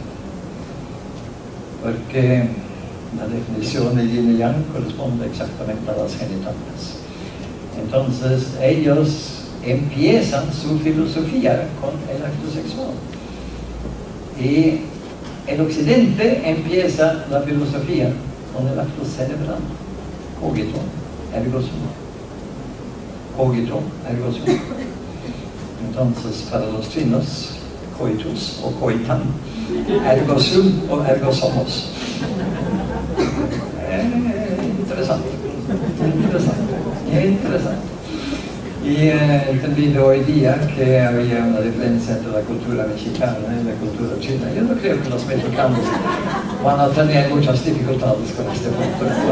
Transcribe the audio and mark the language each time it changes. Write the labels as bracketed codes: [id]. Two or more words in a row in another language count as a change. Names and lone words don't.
[es] Porque la definición de Yin y Yang corresponde exactamente a las genitales. Entonces, ellos empiezan su filosofía con el acto sexual. Y el occidente empieza la filosofía con el acto cerebral. [la] Cogito, ergo sum. Cogito, ergo sum. [es] Entonces, para los chinos, [la] coitus o coitan, ergo sum o ergo somos. [es] Interesante. Interesante. Y he entendido hoy día que había una diferencia entre la cultura mexicana y la cultura china. Yo no creo que los mexicanos van a tener muchas dificultades con este punto.